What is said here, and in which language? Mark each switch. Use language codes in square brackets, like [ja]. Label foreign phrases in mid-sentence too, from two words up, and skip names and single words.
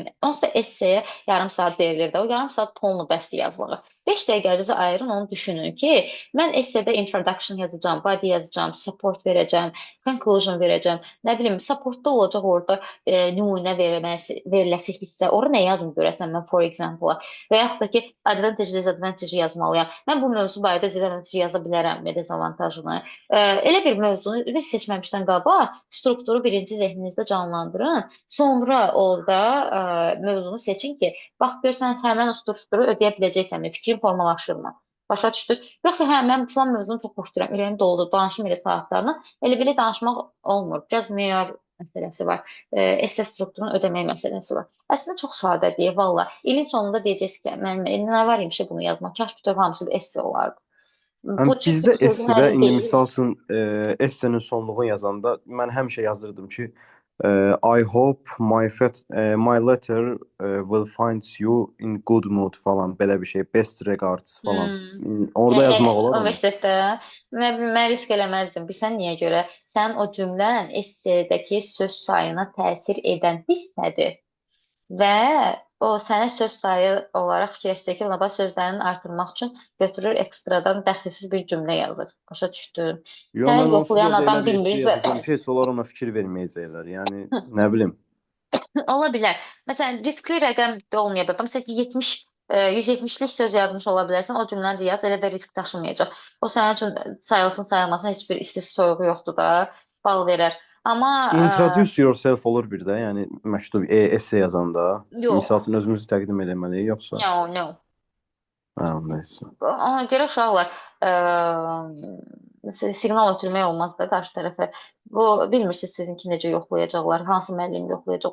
[az] Onsuz da esseye yarım saat verilir də. O yarım saat tonlu bəsdir yazmağa. 5 dəqiqənizi ayırın, onu düşünün ki, mən essede introduction yazacağım, body yazacağım, support verəcəm, conclusion verəcəm. Nə bilim, supportda olacaq orada nümunə veriləsi hissə. Orada nə yazım görəsən mən, [en] for example. [az] Və yaxud da ki, [en] advantage, disadvantage [az] yazmalıyam. Mən bu mövzu barədə disadvantage yaza bilərəm, dezavantajını. Elə bir mövzunu seçməmişdən qabaq strukturu birinci zehninizdə canlandırın. Sonra orada mövzunu seçin ki, bax görsən həmən o strukturu ödəyə biləcəksənmi, fikrin formalaşırmı? Başa düşdünüz? Yoxsa mən filan mövzunu çox xoşlayıram, ürəyim doludur, danışım elə saatlarla. Elə belə danışmaq olmur. Biraz meyar məsələsi var. Esse strukturunu ödəmək məsələsi var. Əslində çox sadədir, valla. İlin sonunda deyəcəksiniz ki, mən nə var imiş bunu yazmaq? Kaş bütöv hamısı esse olardı. Bizdə essedə indi misal üçün essenin sonluğunu yazanda mən həmişə yazırdım ki, [en] I hope my letter will find you in good mood [az] falan, belə bir şey, [en] best regards falan. [az] Orada yazmaq olar mı? Universitetdə mən risk eləməzdim. Bilsən niyə görə? Sənin o cümlən essedəki söz sayına təsir edən hissədir. Və o sənə söz sayı olaraq fikirləşəcək ki, laba sözlərini artırmaq üçün götürür ekstradan dəxilsiz bir cümlə yazır. Başa düşdün? Yox, mən onsuz da elə bir şey yazsam ki, heç onlar ona fikir verməyəcəklər. Yəni, nə bilim. Ola bilər. Məsələn, riskli rəqəm də olmaya bilər. Məsələn ki, 170'lik söz yazmış ola bilərsən, o cümləni də yaz, elə də risk daşımayacaq. O sənin üçün sayılsın, sayılmasın, heç bir istisi soyuğu yoxdur da, bal verər. Amma [en] introduce yourself [az] olur bir də, yəni məktub esse yazanda. Misal üçün özümüzü təqdim etməliyik, yoxsa? No. Hə, nəysə. Ona görə uşaqlar siqnal ötürmək olmaz da qarşı tərəfə. Bu bilmirsiniz sizinki necə yoxlayacaqlar, hansı müəllim yoxlayacaq.